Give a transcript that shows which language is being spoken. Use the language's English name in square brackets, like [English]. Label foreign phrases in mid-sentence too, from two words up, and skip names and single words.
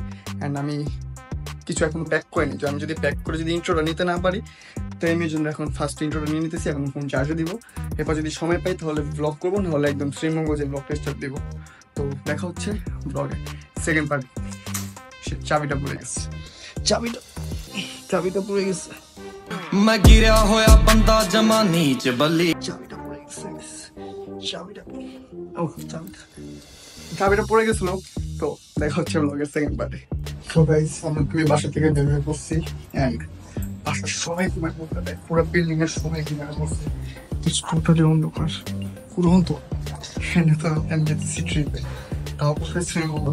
[Bangla] অ্যান্ড আমি কিছু এখন প্যাক করিনি, যে আমি যদি প্যাক করে যদি ইন্ট্রোটা নিতে না পারি, তো আমি এই জন্য এখন [English] first introta [Bangla] নিয়ে নিতেছি। এখন ফোন চার্জে দিব, এরপর যদি সময় পাই তাহলে ব্লগ করবো, নাহলে একদম শ্রীমঙ্গল যে ব্লগটা স্টার্ট দিব। তো দেখা হচ্ছে ব্লগে [English] second part. [Bangla] চাবিটা পড়ে গেছে, চাবিটা পড়ে গেছে। [Punjabi] ਮੈਂ ਗਿਰਾ ਹੋਇਆ ਬੰਦਾ ਜਮਾ ਨੀਚ ਬਲੀ [Bangla] চাবিটা পড়ে গেছিল। তো দেখা হচ্ছে ব্লগের [English] second parte. [Bangla] তো গাইস, আমরা তুমি বাসা থেকে বের হয়ে পড়ছি। অ্যান্ড বাসার সবাই ঘুমায় পড়তে দেয়, পুরো বিল্ডিং এর সবাই ঘুমায় পড়ছে। টোটালি অন্ধকার, পুরো অন্ধকার। আমি যেতেছি ট্রিপে, তাও শ্রীমঙ্গল।